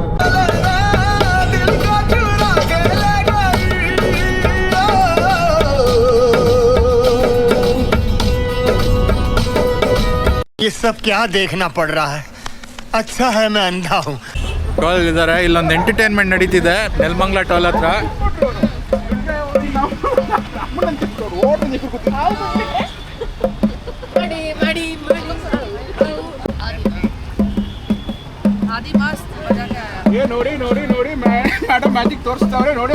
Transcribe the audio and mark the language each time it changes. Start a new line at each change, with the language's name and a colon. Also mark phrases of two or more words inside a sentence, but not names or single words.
Hindi: ये सब क्या देखना पड़ रहा है? अच्छा है मैं अंधा हूँ.
Kannada: ಟೋಲ್ ಇದ್ದಾರೆ, ಇಲ್ಲೊಂದು ಎಂಟರ್ಟೈನ್ಮೆಂಟ್ ನಡೀತಿದೆ ನೆಲಮಂಗಲ ಟೋಲ್ ಹತ್ರ. ನೋಡಿ ನೋಡಿ ನೋಡಿ
English: madam magic
Kannada: ತೋರಿಸ್ತಾವ್ರೆ ನೋಡಿ.